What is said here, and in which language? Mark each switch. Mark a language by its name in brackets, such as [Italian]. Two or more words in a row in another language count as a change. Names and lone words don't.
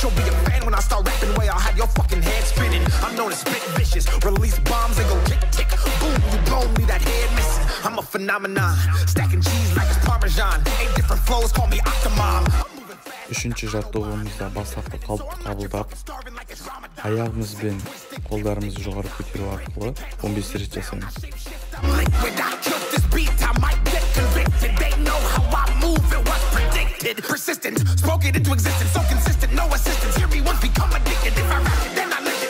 [English] You'll be a fan when I start rapping. Way I'll have your fucking head spinning. I'm known as spit vicious. Release bombs and go tick tick. Boom, you blow me that head missing. I'm a phenomenon. Stacking cheese like it's Parmesan. 8 different flows, call me Octomom. [Kazakh] Үшінші жаттығуымызда бастапқы қалыпты қабылдап, аяғымызбен қолдарымызды жоғары көтеру арқылы 15 рет жасаймыз. [English] Persistent, spoke it into existence, so consistent, no assistance. Hear me once, become addicted. If I rap it, then I live it.